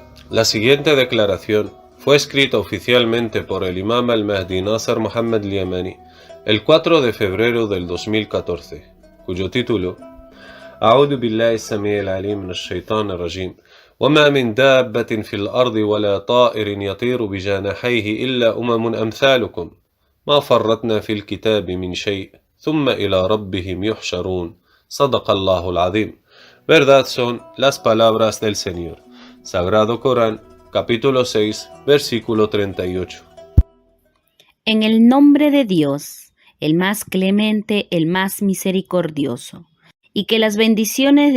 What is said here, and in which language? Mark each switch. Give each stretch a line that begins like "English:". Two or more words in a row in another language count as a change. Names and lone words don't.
Spanish: La siguiente declaración fue escrita oficialmente por el imam al-Mahdi Nasser Mohammed al-Yamani el 4 de febrero del 2014, cuyo título
Arabic: أعوذ بالله السميع العليم من الشيطان الرجيم وما من دابة في الأرض ولا طائر يطير بجناحيه إلا أمثالكم ما فرطنا في الكتاب من شيء ثم إلى ربهم يحشرون صدق الله العظيم.
Spanish: Verdad son las palabras del Señor. Sagrado Corán, capítulo 6, versículo 38. En el nombre de Dios, el más clemente, el más misericordioso, y que las bendiciones